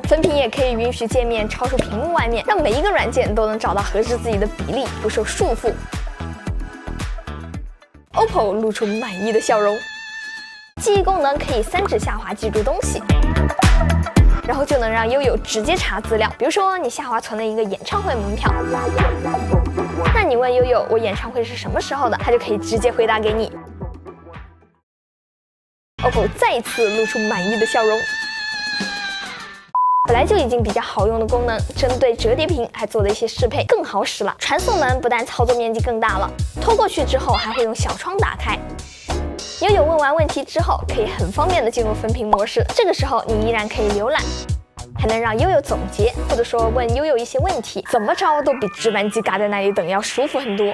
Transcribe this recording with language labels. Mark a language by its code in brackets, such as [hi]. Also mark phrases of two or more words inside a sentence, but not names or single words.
[zh] 分屏也可以允許界面超出屏幕外面，讓每一個軟件都能找到合適自己的比例，不受束縛。OPPO 露出滿意的笑容，記憶功能可以3指下滑記住東西，然後就能讓悠悠直接查資料。比如說你下滑存了一個演唱會門票，那你問悠悠我演唱會是什麼時候的，它就可以直接回答給你。OPPO 再次露出滿意的笑容。本來就已經比較好用的功能，針對折疊屏還做了一些適配，更好使了。傳送門不但操作面積更大了，拖過去之後還會用小窗打開。悠悠問完問題之後，可以很方便的進入分屏模式，這個時候你依然可以瀏覽，還能讓悠悠總結，或者說問悠悠一些問題，怎麼着都比直板機嘎在那裡等要舒服很多。